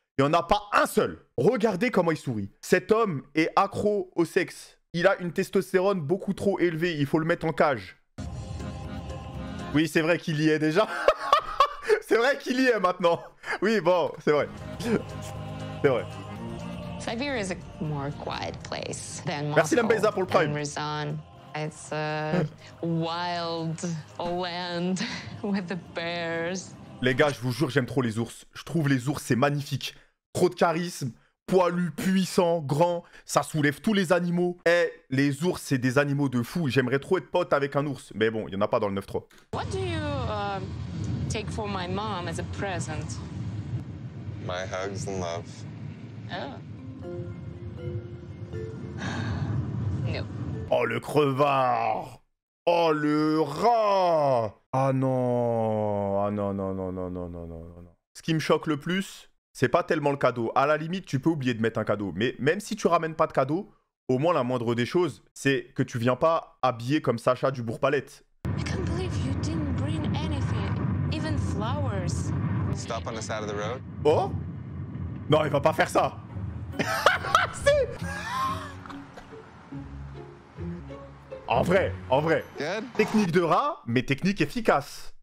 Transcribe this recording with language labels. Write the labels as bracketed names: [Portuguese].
[French] Il n'y en a pas un seul. Regardez comment il sourit. Cet homme est accro au sexe. Il a une testostérone beaucoup trop élevée. Il faut le mettre en cage. Oui, c'est vrai qu'il y est déjà. C'est vrai qu'il y est maintenant. Oui, bon, c'est vrai. C'est vrai. [English] Siberia is a more quiet place than Moscow. [French] Merci Lambeza pour le prime. [English] And Ryazan. It's a wild land with the bears. [French] Les gars, je vous jure, j'aime trop les ours. Je trouve les ours, c'est magnifique. Trop de charisme, poilu, puissant, grand. Ça soulève tous les animaux. Eh, les ours, c'est des animaux de fou. J'aimerais trop être pote avec un ours. Mais bon, il n'y en a pas dans le 9-3. [English] What do you take for my mom as a present? My hugs and love. Oh. No. [French] Oh, le crevard. Oh, le rat. Ah non. Ah non, non, non, non, non, non, non, non. Ce qui me choque le plus, c'est pas tellement le cadeau. À la limite, tu peux oublier de mettre un cadeau. Mais même si tu ramènes pas de cadeau, au moins la moindre des choses, c'est que tu viens pas habillé comme Sacha du Bourg-Palette. [English] I can't believe you didn't bring anything, even flowers. Stop on the side of the road. [French] Oh? Non, il va pas faire ça. En vrai. [English] Good. [French] Technique de rat, mais technique efficace.